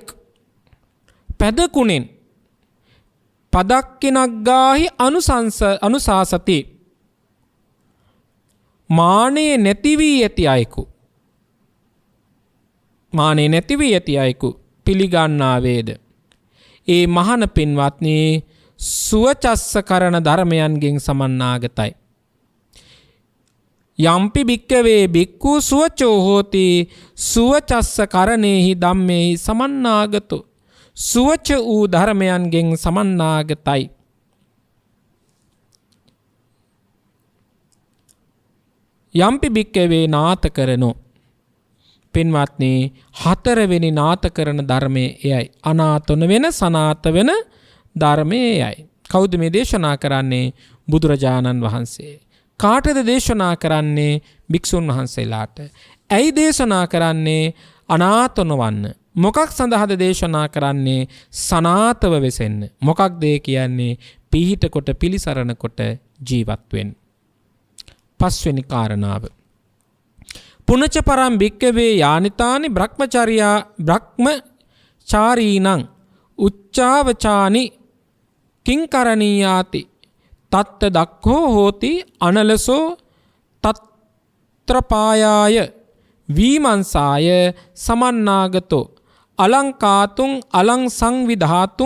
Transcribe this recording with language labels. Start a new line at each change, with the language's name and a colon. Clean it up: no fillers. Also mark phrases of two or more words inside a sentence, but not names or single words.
Pali: පැදකුණෙන් පදක්කිනග්ගාහි අනුශාසති.
Sinhala: මානේ නැති වී ඇති අයෙකු. මානේ නැති වී ඇති අයෙකු පිළිගන්නා වේද? ඒ මහන පින්වත්නි සුවචස්ස කරන ධර්මයන්ගෙන් සමන්නාගතයි.
Pali: යම්පි භික්කවේ භික්ඛු සුවචෝ හෝති සුවචස්ස කරණේහි ධම්මේහි සමන්නාගතෝ.
Sinhala: සුවච වූ ධර්මයන්ගෙන් සමන්නාගතයි.
Pali: යම්පි භික්කවේ නාත කරනෝ.
Sinhala: පින්වත්නි හතරවෙනි නාත කරන ධර්මයේ එයයි. අනාතන වෙන සනාත වෙන ධර්මයේ එයයි. කවුද මේ දේශනා කරන්නේ? බුදුරජාණන් වහන්සේ. කාටද දේශනා කරන්නේ? භික්ෂුන් වහන්සේලාට. ඇයි දේශනා කරන්නේ? අනාත නොවන්න. මොකක් සඳහාද දේශනා කරන්නේ? සනාතව වෙසෙන්න. මොකක්ද ඒ කියන්නේ? පිහිට කොට පිළිසරණ කොට ජීවත් වෙන්න. පස්වෙනි කාරණාව.
Pali: පුනච පරම් භික්කවේ යානිතානි බ්‍රහ්මචාරීනං උච්චාවචානි කිංකරණීයාති තත්ත දක්ඛෝ හෝති අනලසෝ තත්‍රපායාය වීමංසාය සමන්නාගතෝ අලංකාතුං අලං සංවිධාතුං